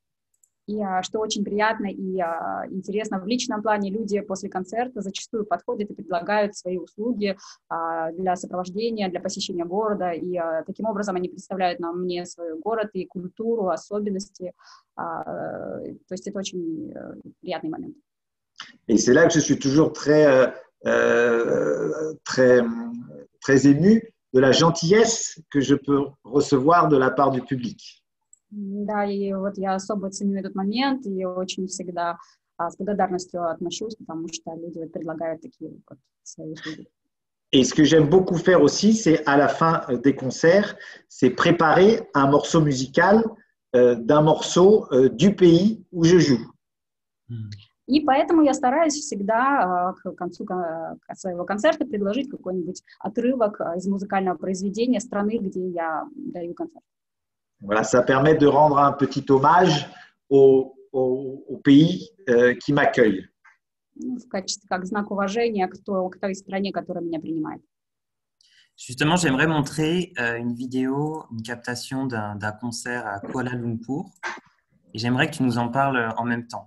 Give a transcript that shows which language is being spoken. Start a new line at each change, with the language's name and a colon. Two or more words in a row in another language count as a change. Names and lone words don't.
Russian: И что очень приятно и интересно, в личном плане люди после концерта зачастую подходят и предлагают свои услуги для сопровождения, для посещения города. И таким образом они представляют мне свой город и культуру, особенности. То есть это очень приятный момент.
French: Et c'est là que je suis toujours très ému de la gentillesse que je peux recevoir de la part du public.
Russian: Да, и вот я особо ценю этот момент и очень всегда с благодарностью отношусь, потому что люди предлагают такие вот свои услуги.
French: Et ce que j'aime beaucoup faire aussi, c'est à la fin des concerts, c'est préparer un morceau musical d'un morceau du pays où je joue.
Russian: И поэтому я стараюсь всегда к концу своего концерта предложить какой-нибудь отрывок из музыкального произведения страны, где я даю концерт.
French: Voilà, ça permet de rendre un petit hommage au pays qui m'accueille.
Russian: В качестве, как знак уважения к той стране, которая меня принимает.
French: Justement, j'aimerais montrer une vidéo, une captation d'un concert à Kuala Lumpur. Et j'aimerais que tu nous en parles en même temps.